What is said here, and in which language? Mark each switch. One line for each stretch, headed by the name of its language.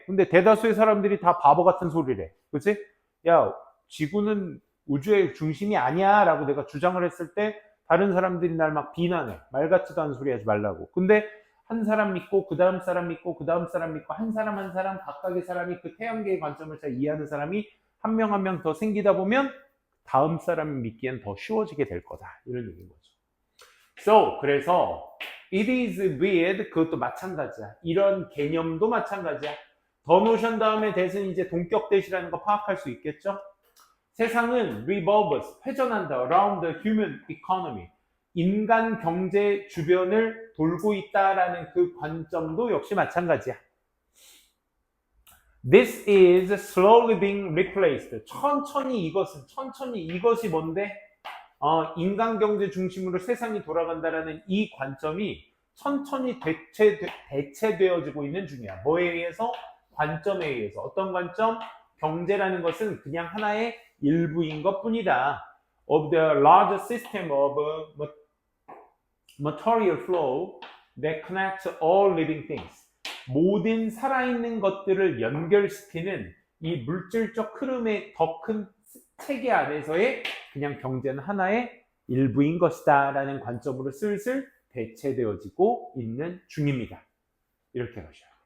Korean: 근데 대다수의 사람들이 다 바보 같은 소리를 해. 그치? 야, 지구는 우주의 중심이 아니야 라고 내가 주장을 했을 때 다른 사람들이 날 막 비난해. 말 같지도 않은 소리 하지 말라고. 근데 한 사람 믿고 그 다음 사람 믿고 그 다음 사람 믿고 한 사람 한 사람 각각의 사람이 그 태양계의 관점을 잘 이해하는 사람이 한 명 한 명 더 생기다 보면 다음 사람이 믿기엔 더 쉬워지게 될 거다. 이런 얘기인 거죠.
English: So,
Korean: 그래서
English: it is with,
Korean: 그것도 마찬가지야. 이런 개념도 마찬가지야. 더 노션 다음에 대신 이제 동격 대시라는 거 파악할 수 있겠죠? 세상은
English: revolves,
Korean: 회전한다.
English: around the human economy.
Korean: 인간 경제 주변을 돌고 있다라는 그 관점도 역시 마찬가지야.
English: This is slowly being replaced.
Korean: 천천히 이것이 뭔데? 인간 경제 중심으로 세상이 돌아간다라는 이 관점이 천천히 대체되어지고 있는 중이야. 뭐에 의해서? 관점에 의해서. 어떤 관점? 경제라는 것은 그냥 하나의 일부인 것 뿐이다.
English: Of the larger system of material flow that connects all living things.
Korean: 모든 살아있는 것들을 연결시키는 이 물질적 흐름의 더 큰 체계 안에서의 그냥 경제는 하나의 일부인 것이다 라는 관점으로 슬슬 대체되어지고 있는 중입니다. 이렇게 가셔야 돼요.